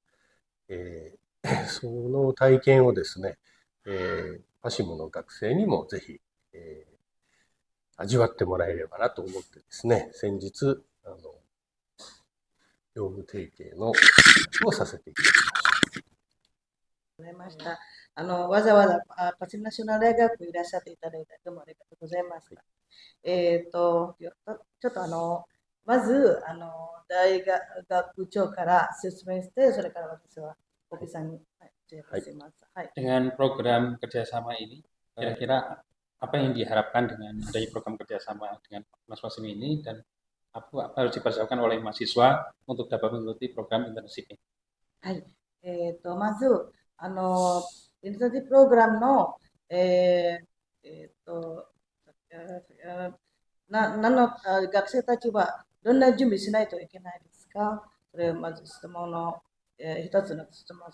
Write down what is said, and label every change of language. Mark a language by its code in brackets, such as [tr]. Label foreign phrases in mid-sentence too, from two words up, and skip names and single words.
[ja] その体験をですね、パシムの学生にもぜひ、味わってもらえればなと思ってですね、先日、業務提携のをさせていただきました。わざわざパシムナショナル大学いらっしゃっていただいてどうもありがとうございました。ちょっとまず大学長から説明して、それから私はコキさんにシします。 [id] Dengan program kerjasama ini, kira-kira apa yang diharapkan dengan adanya program kerjasama dengan UNAS Pasim ini dan apa harus dipersiapkan oleh mahasiswa untuk dapat mengikuti program internship ini? [ja] はい。まずインターンシッププログラムの学生たちはどんな準備しないといけないですか？それまず質問の、一つの質問。